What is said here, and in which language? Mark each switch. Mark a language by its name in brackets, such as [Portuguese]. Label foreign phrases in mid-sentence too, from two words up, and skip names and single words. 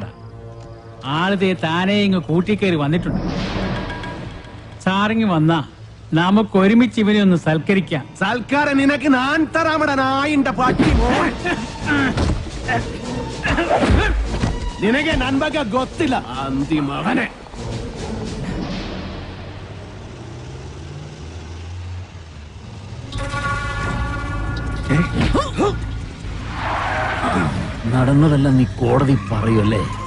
[Malayalam] ആളതേ താനേ ഇങ്ങ് കൂട്ടിക്കേറി വന്നിട്ടുണ്ട്. സാറിങ് വന്നാ നമുക്ക് ഒരുമിച്ച് ഇവനെ ഒന്ന് സൽക്കരിക്കാം. സൽക്കാരം നിനക്ക് ഞാൻ തരാമട നായിന്റെ പാട്ടി. [Kannada] നിനಗೆ ನನ್ ಬಗ್ಗೆ ಗೊತ್ತಿಲ್ಲ ಅಂತಿ ಮಗನೇ. [Malayalam] നടന്നതെല്ലാം നീ കോടതി പറയല്ലേ?